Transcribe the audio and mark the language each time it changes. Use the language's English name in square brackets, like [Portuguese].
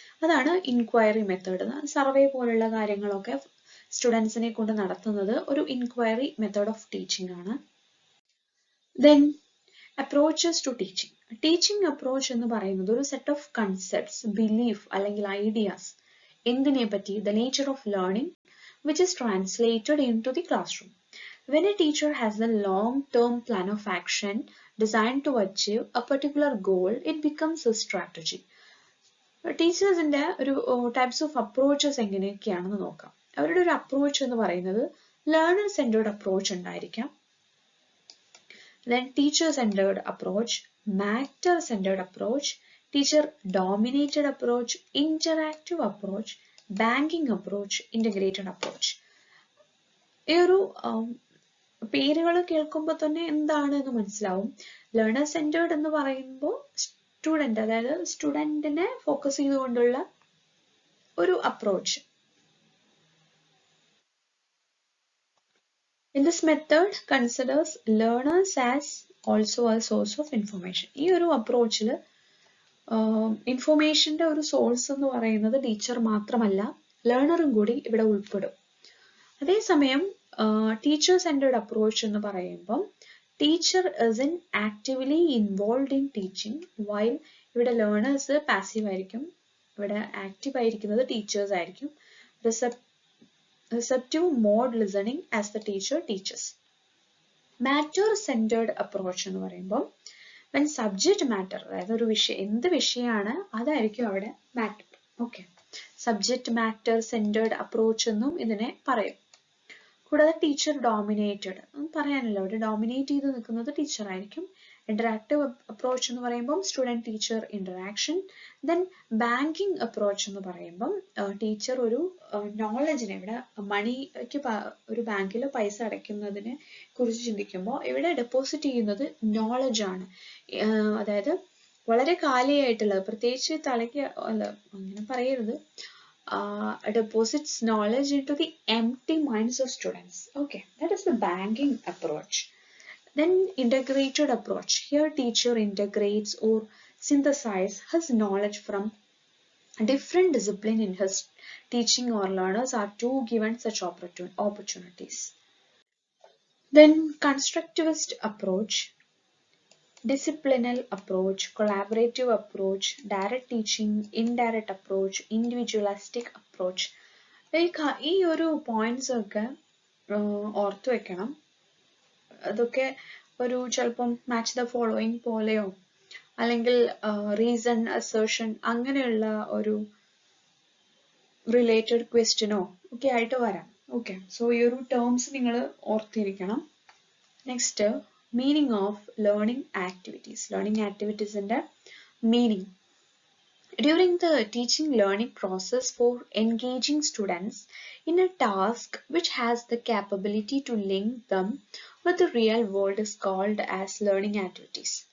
[Malayalam] അതാണ് inquiry method. Survey പോലുള്ള കാര്യങ്ങളൊക്കെ സ്റ്റുഡൻസിനെ കൊണ്ട് നടത്തുന്നത് ഒരു ഇൻക്വയറി മെത്തേഡ് ഓഫ് ടീച്ചിങ് ആണ്. [English] Then approaches to teaching. Teaching approach [Malayalam] എന്ന് പറയുന്നത് ഒരു [English] set of concepts, belief അല്ലെങ്കിൽ ideas [Malayalam] എന്തിനെ പറ്റി, [English] The nature of learning which is translated into the classroom. When a teacher has a long-term plan of action designed to achieve a particular goal, it becomes a strategy. [Malayalam] ടീച്ചേഴ്സിന്റെ ഒരു types of approaches എങ്ങനെയൊക്കെയാണെന്ന് നോക്കാം. അവരുടെ ഒരു approach എന്ന് പറയുന്നത് learner centred approach ഉണ്ടായിരിക്കാം. [English] Then teacher-centered approach, matter-centered approach, teacher-dominated approach, interactive approach, banking approach, integrated approach. [Malayalam] ഈ ഒരു പേരുകൾ കേൾക്കുമ്പോൾ തന്നെ എന്താണെന്ന് മനസ്സിലാവും. ലേണർ സെന്റേർഡ് എന്ന് പറയുമ്പോൾ സ്റ്റുഡന്റ്, അതായത് സ്റ്റുഡന്റിനെ ഫോക്കസ് ചെയ്തുകൊണ്ടുള്ള ഒരു approach. [English] In this method considers learners as also a source of information. [Malayalam] ഈ ഒരു അപ്രോച്ചിൽ ഇൻഫോർമേഷന്റെ ഒരു സോഴ്സ് എന്ന് പറയുന്നത് ടീച്ചർ മാത്രമല്ല, ലേണറും കൂടി ഇവിടെ ഉൾപ്പെടും. അതേസമയം ടീച്ചർ സെന്റേർഡ് അപ്രോച്ച് എന്ന് പറയുമ്പം [English] teacher is in actively involve in teaching, while [Malayalam] ഇവിടെ ലേണേഴ്സ് പാസീവ് ആയിരിക്കും, ഇവിടെ ആക്റ്റീവ് ആയിരിക്കുന്നത് ടീച്ചേഴ്സ് ആയിരിക്കും. [English] Receptive mode listening as the teacher teaches. [Malayalam] Matter centered approach എന്ന് പറയുമ്പോൾ [English] when subject matter, [Malayalam] അതായത് ഒരു വിഷയം, എന്ത് വിഷയമാണ് അതായിരിക്കും അവിടെ matter. Okay, subject matter centred approach എന്നും ഇതിനെ പറയും. കൂടാതെ ടീച്ചർ ഡോമിനേറ്റഡ് പറയാനല്ലോ, അവിടെ ഡോമിനേറ്റ് ചെയ്ത് നിൽക്കുന്നത് ടീച്ചർ ആയിരിക്കും. ഇന്ററാക്റ്റീവ് അപ്രോച്ച് എന്ന് പറയുമ്പം student teacher interaction. Then banking approach എന്ന് പറയുമ്പം ടീച്ചർ ഒരു നോളജിനെ, ഇവിടെ മണിക്ക് ഒരു ബാങ്കിൽ പൈസ അടയ്ക്കുന്നതിനെ കുറിച്ച് ചിന്തിക്കുമ്പോൾ ഇവിടെ ഡെപ്പോസിറ്റ് ചെയ്യുന്നത് നോളജ് ആണ്. അതായത് വളരെ കാലിയായിട്ടുള്ളത്, പ്രത്യേകിച്ച് തലയ്ക്ക് അല്ല അങ്ങനെ പറയരുത്, [English] deposits knowledge into the empty minds of students. Okay, that is the banking approach. Then integrated approach. Here teacher integrates or synthesizes his knowledge from different discipline in his teaching, or learners are to given such opportunities. Then constructivist approach, disciplinal approach, collaborative approach, direct teaching, indirect approach, individualistic approach. [Malayalam] ഈ ഒരു points ഒക്കെ ഓർത്തു വെക്കണം. അതൊക്കെ ഒരു ചിലപ്പം match the following പോലെയോ അല്ലെങ്കിൽ റീസൺ അസേർഷൻ അങ്ങനെയുള്ള ഒരു റിലേറ്റഡ് ക്വസ്റ്റ്യനോ ഒക്കെ ആയിട്ട് വരാം. ഓക്കെ, സോ ഈ ഒരു ടേംസ് നിങ്ങൾ ഓർത്തിരിക്കണം. [English] Next, meaning of learning activities. Learning activities and meaning. During the teaching learning process, for engaging students in a task which has the capability to link them with the real world is called as learning activities.